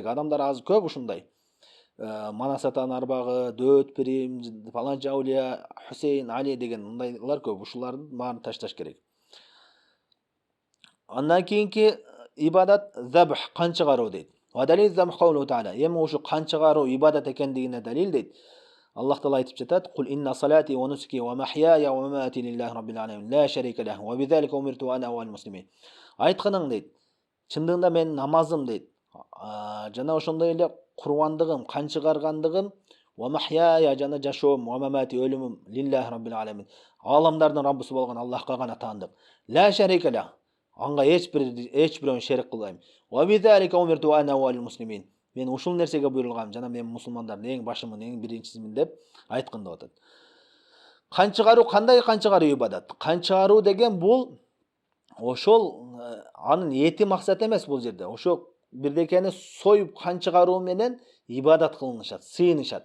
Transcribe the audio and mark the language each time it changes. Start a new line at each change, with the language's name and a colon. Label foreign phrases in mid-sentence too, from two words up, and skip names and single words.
Kyrgyz: Адамдар азыр көп ушундай. Мана сатан арбагы, дөт пирим, паланчы аулия, Хусейн, Али деген мындайлар көп. Ушулардын баарын ташташ керек. Андан кийинки ибадат забх, кан чыгаруу дейт.
Arabic: والدليل الذبح قوله تعالى.
Kyrgyz: Эми ушу кан чыгаруу ибадат экендигине далил дейт. Аллах Таала айтып жатат:
Arabic: "قل إن صلاتي ونسكي ومحياي ومماتي لله رب العالمين، لا شريك له، وبذلك أمرت وأنا أول المسلمين."
Kyrgyz: Айтканың дейт. Чындыгында менин намазым дейт. Жана ошондой эле курбандыгым, кан чыгаргандыгым,
Arabic: ومحياي
Kyrgyz: жана жашоом,
Arabic: ومماتي өлүмүм لله رب العالمين.
Kyrgyz: Аламдардын Раббысы болгон Аллахка гана таандык.
Arabic: لا شريك له.
Kyrgyz: Анга эч бирөөнү шерик кылбайм.
Arabic: وبذلك أمرت وأنا أول المسلمين.
Kyrgyz: Мен ушул нерсеге буйрулгам, жана мен мусулмандардын эң башымын, эң биринчисимин деп айткан деп атат. Кан чыгаруу кандай кан чыгаруу ибадат? Кан чыгаруу деген бул ошол анын эти максат эмес бул жерде. Ошо бирдекени союп кан чыгаруу менен ибадат кылынышат, сыйынышат.